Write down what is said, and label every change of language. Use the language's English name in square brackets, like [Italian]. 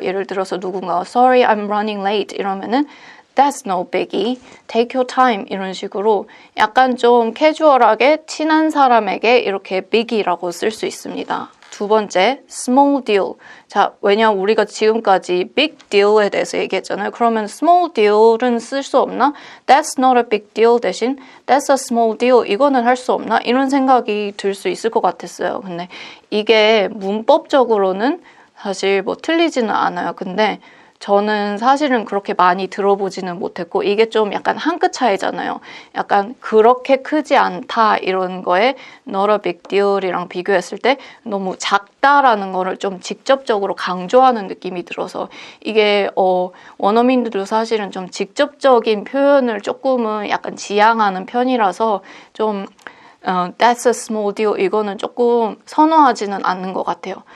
[Korean] 예를 들어서 누군가 [English] sorry I'm running late [Korean] 이러면은 [English] that's no biggie, take your time [Korean] 이런 식으로 약간 좀 캐주얼하게 친한 사람에게 이렇게 biggie라고 쓸 수 있습니다. 두 번째, small deal. 자, 왜냐면 우리가 지금까지 big deal에 대해서 얘기했잖아요. 그러면 small deal은 쓸 수 없나? [English] That's not a big deal 대신 that's a small deal. [Korean] 이거는 할 수 없나? 이런 생각이 들 수 있을 것 같았어요. 근데 이게 문법적으로는 사실 뭐 틀리지는 않아요. 근데 저는 사실은 그렇게 많이 들어보지는 못했고 이게 좀 약간 한 끗 차이잖아요. 약간 그렇게 크지 않다 이런 거에 not a big deal이랑 비교했을 때 너무 작다라는 거를 좀 직접적으로 강조하는 느낌이 들어서 이게 원어민들도 사실은 좀 직접적인 표현을 조금은 약간 지향하는 편이라서 좀 that's a small deal 이거는 조금 선호하지는 않는 것 같아요.